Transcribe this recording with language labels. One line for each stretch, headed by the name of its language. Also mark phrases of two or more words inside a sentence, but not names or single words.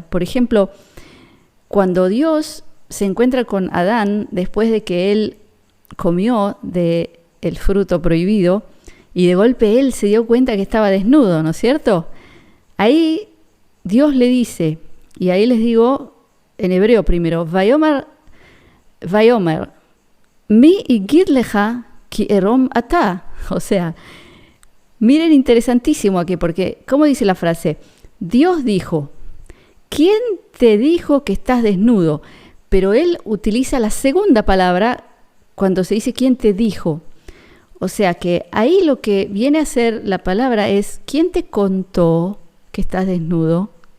Spanish: Por ejemplo, cuando Dios se encuentra con Adán después de que él comió del fruto prohibido, y de golpe él se dio cuenta que estaba desnudo, ¿no es cierto? Ahí Dios le dice, y ahí les digo en hebreo primero,
Hebrew: ויאמר, מי הגיד לך כי עירם אתה.
Spanish: O sea, miren, interesantísimo aquí, porque, ¿cómo dice la frase? Dios dijo, ¿quién te dijo que estás desnudo? Pero él utiliza la segunda palabra cuando se dice ¿quién te dijo? O sea que ahí lo que viene a ser la palabra es ¿quién te contó que estás desnudo?